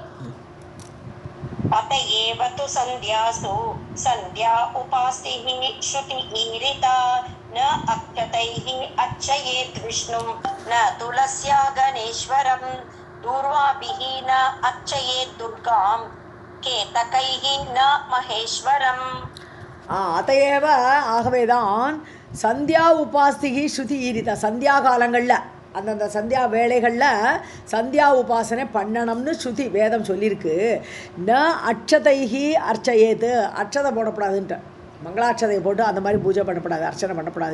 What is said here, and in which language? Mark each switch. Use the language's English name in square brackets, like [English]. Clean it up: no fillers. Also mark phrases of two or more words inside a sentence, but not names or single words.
[Sanskrit] अत एव तु सन्ध्यासु सन्ध्या उपासिः श्रुतिरीरिता न अक्षतैः अर्चयेत् विष्णुं न तुलस्या गणेश्वरं दूर्वाभिः न अर्चयेत् दुर्गां केतकैः न महेश्वरम्. अत एव ஆகவேதான் सन्ध्या उपास्तिः श्रुतिः ईरिता. [Tamil] சந்தியா காலங்களில் அந்தந்த சந்தியா வேளைகளில் சந்தியா உபாசனை பண்ணணும்னு ஸ்ருதி வேதம் சொல்லியிருக்கு. [Sanskrit] न अक्षतैः अर्चयेत् [Tamil] அட்சதை போடப்படாதுன்ட்டு மங்களாட்சதையை போட்டு அந்த மாதிரி பூஜை பண்ணப்படாது, அர்ச்சனை பண்ணப்படாது.